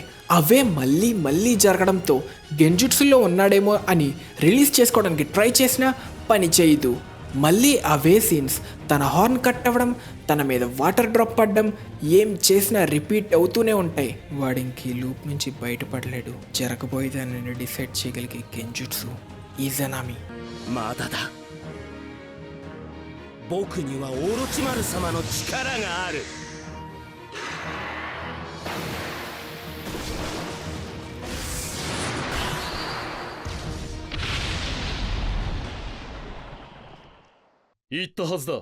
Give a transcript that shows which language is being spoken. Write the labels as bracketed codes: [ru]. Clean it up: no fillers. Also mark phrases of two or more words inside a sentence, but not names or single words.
[te] అవే మళ్ళీ జరగడంతో గెంజుట్సులో ఉన్నాడేమో అని రిలీజ్ చేసుకోవడానికి ట్రై చేసినా పని చేయదు. మళ్ళీ అవే సీన్స్, తన [en] horn cut [te] అవ్వడం, తన మీద [en] water drop [te] పడడం, ఏం చేసినా రిపీట్ అవుతూనే ఉంటాయి. వాడింకి లూప్ నుంచి బయటపడలేడు. జరగబోయేదాన్ని డిసైడ్ చేయగలిగే గెంజుట్సు ఇజనామి. [ja] まだだ。僕にはオロチマル様の力がある。言ったはずだ。